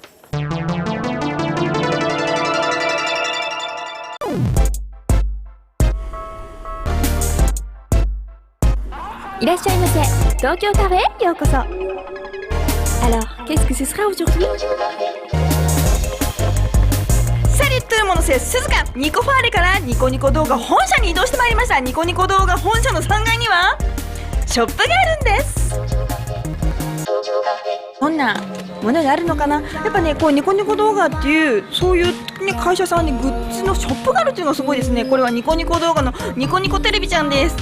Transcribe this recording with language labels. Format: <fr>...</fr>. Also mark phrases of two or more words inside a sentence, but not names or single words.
<fr>Tokyo Café, yokoso. Alors, qu'est-ce que ce sera aujourd'hui? Salut tout le monde, c'est Suzuka.</fr> <ja>Nico Fare からニコニコ動画本社に移動してまいりました。ニコニコ動画本社の3階にはショップがあるんです。どんなものがあるのかな。やっぱね、こうニコニコ動画っていうそういう、ね、会社さんにグッズのショップがあるっていうのがすごいですね。これはニコニコ動画のニコニコテレビちゃんです。</ja>